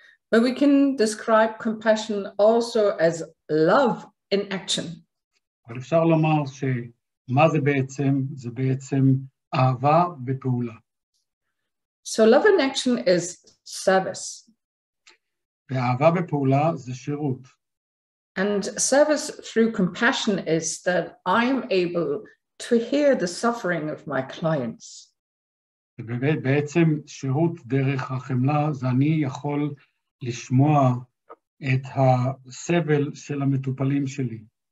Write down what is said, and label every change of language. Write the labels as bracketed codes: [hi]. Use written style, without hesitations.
[en] But we can describe compassion also as love in action. [he] אבל אפשר לומר שמה זה בעצם? זה בעצם אהבה בפעולה. [en] So love in action is service. [he] ואהבה בפעולה זה שירות. [en] And service through compassion is that I'm able to hear the suffering of my clients. [he] ובעצם שירות דרך החמלה זה אני יכול לשמוע את הסבל של המטופלים שלי.